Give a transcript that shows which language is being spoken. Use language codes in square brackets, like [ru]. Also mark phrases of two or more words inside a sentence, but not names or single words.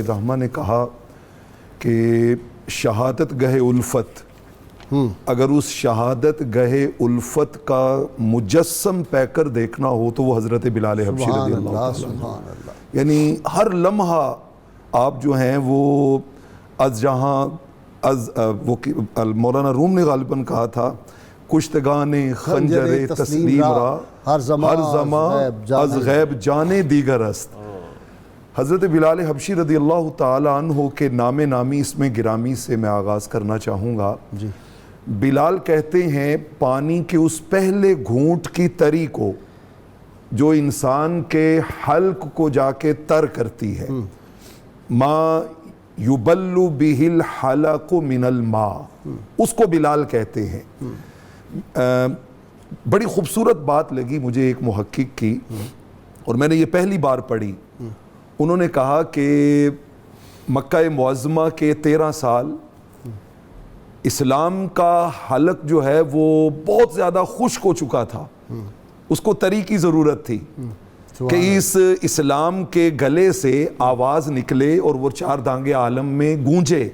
[ur] الرحمہ نے کہا کہ شہادت گہے الفت، اگر اس شہادت گہے الفت کا مجسم پہ کر دیکھنا ہو تو وہ حضرت بلال حبشی رضی اللہ تعالیٰ عنہ، یعنی ہر لمحہ آپ جو ہیں وہ از جہاں وہ مولانا روم نے غالباً کہا تھا [fa] کشتگان خنجر تسلیم را ہر زمان از غیب جانے دیگر است۔ [ur] حضرت بلال حبشی رضی اللہ تعالیٰ عنہ کے نام نامی اس میں گرامی سے میں آغاز کرنا چاہوں گا۔ بلال کہتے ہیں پانی کے اس پہلے گھونٹ کی تری کو جو انسان کے حلق کو جا کے تر کرتی ہے، [ar] ما یبلو بہ الحلق من الماء، [ur] اس کو بلال کہتے ہیں۔ بڑی خوبصورت بات لگی مجھے ایک محقق کی، اور میں نے یہ پہلی بار پڑھی۔ انہوں نے کہا کہ مکہ معظمہ کے 13 سال اسلام کا حلق جو ہے وہ بہت زیادہ خشک ہو چکا تھا، اس کو تری کی ضرورت تھی کہ اس اسلام کے گلے سے آواز نکلے اور وہ 4 دانگے عالم میں گونجے۔